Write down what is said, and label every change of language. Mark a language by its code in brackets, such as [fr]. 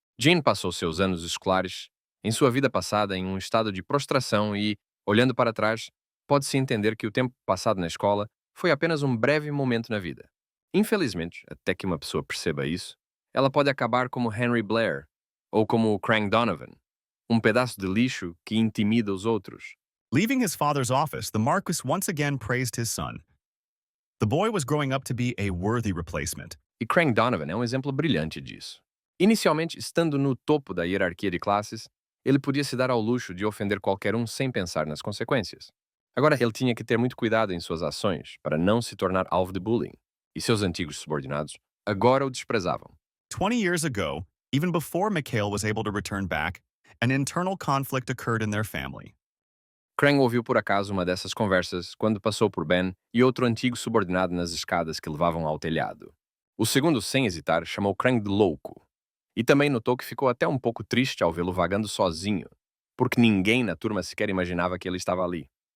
[pt] Jean passou seus anos escolares em sua vida passada em um estado de prostração e, olhando para trás, pode-se entender que o tempo passado na escola foi apenas um breve momento na vida. Infelizmente, até que uma pessoa perceba isso, ela pode acabar como Henry Blair ou como Krang Donovan, um pedaço de lixo que intimida os outros. [en] Leaving his father's office, the Marquis once again praised his son. The boy was growing up to be a worthy replacement. [pt] E Krang Donovan é um exemplo brilhante disso. Inicialmente, estando no topo da hierarquia de classes, ele podia se dar ao luxo de ofender qualquer um sem pensar nas consequências. Agora, ele tinha que ter muito cuidado em suas ações para não se tornar alvo de bullying, e seus antigos subordinados agora o desprezavam. [en] 20 years ago, even before Mikhail was able to return back, an internal conflict occurred in their family. [pt] Krang ouviu por acaso uma dessas conversas quando passou por Ben e outro antigo subordinado nas escadas que levavam ao telhado. O segundo, sem hesitar, chamou Krang de louco. E também notou que ficou até um pouco triste ao vê-lo vagando sozinho, porque ninguém na turma sequer imaginava que ele estava ali.